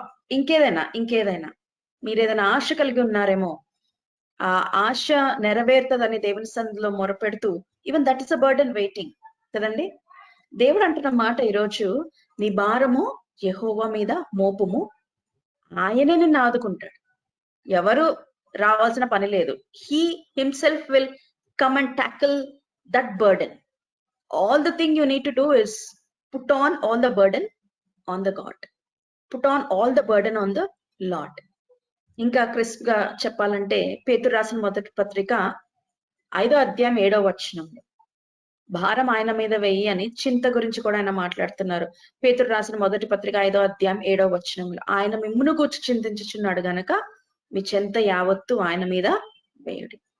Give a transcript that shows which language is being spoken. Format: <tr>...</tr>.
<te>ఇంకేదైనా మీరేదైనా ఆశ కలిగి ఉన్నారేమో, ఆ ఆశ నెరవేరుతుందని దేవుని సన్నిధిలో మొరపెడుతూ,</te> <en>even that is a burden waiting</en> <te>కదండి. దేవుడు అంటున్న మాట ఈరోజు, నీ భారము యెహోవా మీద మోపుము, ఆయనే నిన్ను ఆదుకుంటాడు. ఎవరు రావాల్సిన పని లేదు.</te> <en>He himself will come and tackle that burden. All the thing you need to do is put on all the burden on the God. Put on all the burden on the Lord.</en> <te>ఇంకా crisp గా చెప్పాలంటే పేతురు రాసిన మొదటి పత్రిక 5వ అధ్యాయం 7వ వచనంలో భారం ఆయన మీద వెయ్యి అని చింత గురించి కూడా ఆయన మాట్లాడుతున్నారు. పేతురు రాసిన మొదటి పత్రిక 5వ అధ్యాయం 7వ వచనంలో ఆయన మిమ్మును గూర్చి చింతించుచున్నాడు గనక మీ చింత యావత్తు ఆయన మీద వేయుడి.</te>